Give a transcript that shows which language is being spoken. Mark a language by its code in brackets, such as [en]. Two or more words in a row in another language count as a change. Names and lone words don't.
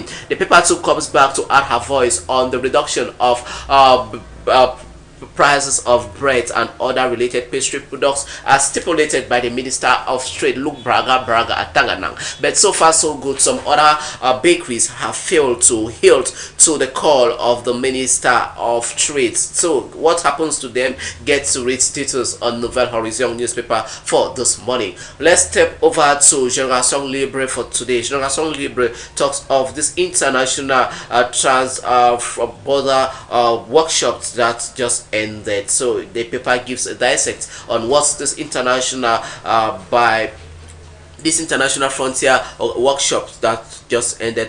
[en] The paper too comes back to add her voice on the reduction of prices of bread and other related pastry products as stipulated by the Minister of Trade, Luke Braga at Tanganang. But so far so good. Some other bakeries have failed to yield to the call of the Minister of Trade. So what happens to them? Get to read status on Nouvelle Horizon newspaper for this morning. Let's step over to Génération Libre for today. Génération Libre talks of this international trans-border workshops that just ended. So the paper gives a dissect on what's this international by this international frontier workshop that just ended.